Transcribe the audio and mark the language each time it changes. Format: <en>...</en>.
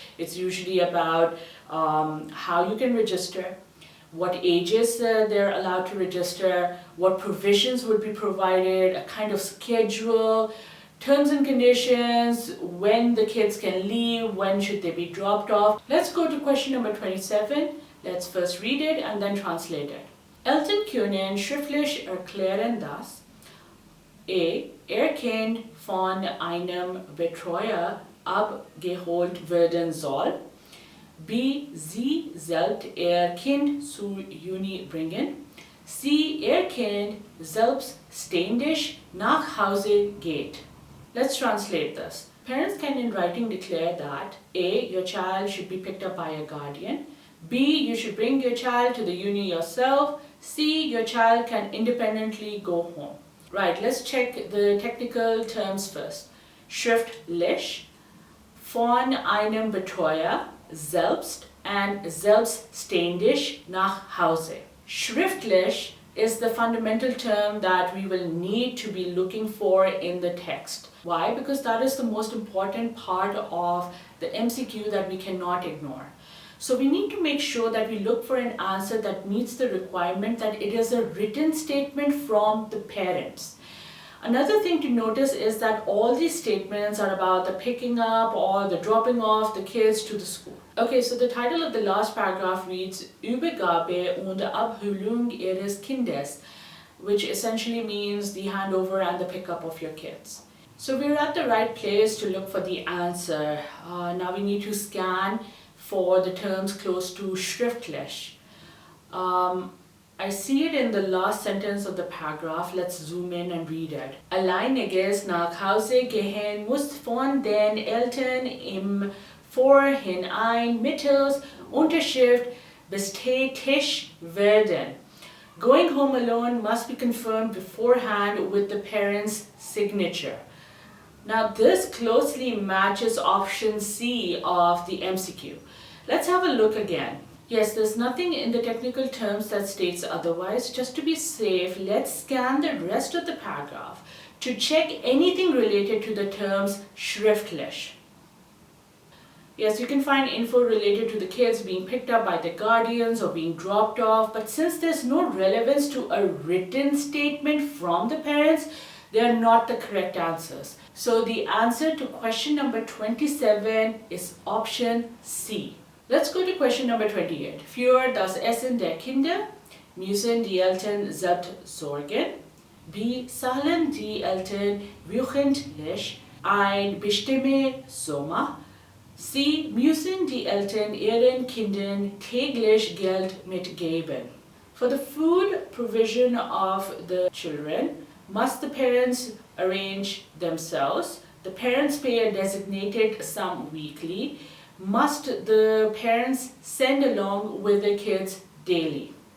<en>It's usually about how you can register, what ages they're allowed to register, what provisions would be provided, a kind of schedule, terms and conditions, when the kids can leave, when should they be dropped off. Let's go to question number 27. Let's first read it and then translate it.</en> <de>Eltern können schriftlich erklären, dass Kind von einem Betreuer abgeholt werden soll, b. Sie selbst Kind zur Uni bringen, c. Kind selbstständig nach Hause geht.</de> <en>Let's translate this. Parents can in writing declare that a. Your child should be picked up by a guardian, b. You should bring your child to the uni yourself, c. Your child can independently go home. Right, let's check the technical terms first.</en> <de>Schriftlich, von einem Betreuer, selbst, and selbstständig nach Hause.</de> <en>Schriftlich is the fundamental term that we will need to be looking for in the text. Why? Because that is the most important part of the MCQ that we cannot ignore. So we need to make sure that we look for an answer that meets the requirement that it is a written statement from the parents. Another thing to notice is that all these statements are about the picking up or the dropping off the kids to the school. Okay, so the title of the last paragraph reads</en> <de>Übergabe und Abholung ihres Kindes,</de> <en>which essentially means the handover and the pickup of your kids. So we're at the right place to look for the answer. Now we need to scan for the terms close to schriftlich. I see it in the last sentence of the paragraph. Let's zoom in and read it.</en> <de>Alleiniges nach Hause gehen muss von den Eltern im Vorhinein mittels Unterschrift bestätigt werden.</de> <en>Going home alone must be confirmed beforehand with the parent's signature. Now this closely matches option C of the MCQ. Let's have a look again. Yes, there's nothing in the technical terms that states otherwise. Just to be safe, let's scan the rest of the paragraph to check anything related to the terms schriftlich. Yes, you can find info related to the kids being picked up by the guardians or being dropped off, but since there's no relevance to a written statement from the parents, they are not the correct answers. So the answer to question number 27 is option C. Let's go to question number 28.</en> <de>Für das Essen der Kinder müssen die Eltern selbst sorgen. B. Zahlen die Eltern wöchentlich ein bestimmte Summe. C. Müssen die Eltern ihren Kindern täglich Geld mitgeben.</de> <en>For the food provision of the children, must the parents arrange themselves? The parents pay a designated sum weekly. Must the parents send along with the kids daily?</en>